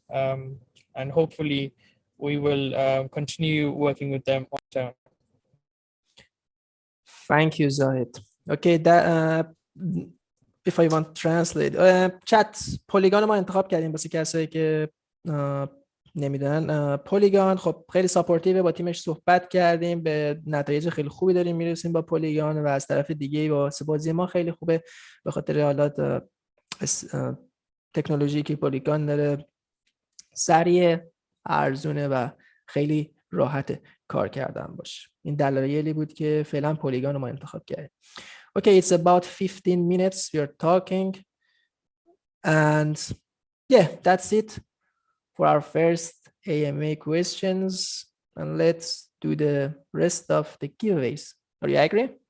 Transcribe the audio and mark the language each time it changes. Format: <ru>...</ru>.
<en>And hopefully, we will continue working with them on time. Thank you, Zahid. Okay, that if I want to translate chat</en> <fa>پلیگان ما انتخاب کردیم واسه کسایی که نمیدونن. پلیگان خب خیلی ساپورتیوه، با تیمش صحبت کردیم، به نتایج خیلی خوبی داریم میرسیم با پلیگان و از طرف دیگه واسه بازی ما خیلی خوبه به خاطر حالات تکنولوژی که پلیگان داره، سریع، ارزونه و خیلی راحت کار کردن باشه. این دلایلی بود که فعلا پلیگان رو ما انتخاب کردیم.</fa> <en>Okay, it's about 15 minutes we are talking, and yeah, that's it for our first AMA questions, and let's do the rest of the giveaways. Are you agree?</en>